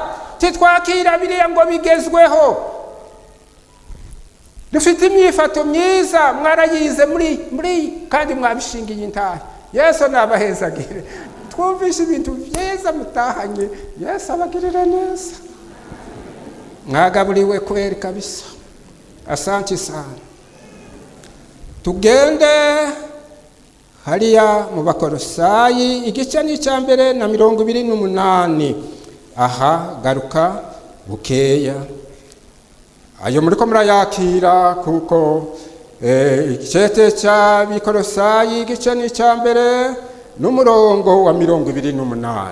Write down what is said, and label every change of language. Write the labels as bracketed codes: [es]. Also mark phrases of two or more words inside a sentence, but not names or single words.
[rn] Titwakira biriya ngo bigezweho. Dufite imyifato myiza mwarayize muri kandi mwabishingiye intahe. Yesu nabahezagire. Twumvishe ibintu byiza mutahanye. Yesu abagirire neza. Mwagaburiwe [sw] kweri kabisa. Asante sana. [rn] Tugende hariya mu Bakolosayi igice n'icya mbere na 28. Aha garuka bukeya. Ayo muriko murayakira kuko igice cya Bakolosayi igice n'icya mbere n'umurongo wa 28.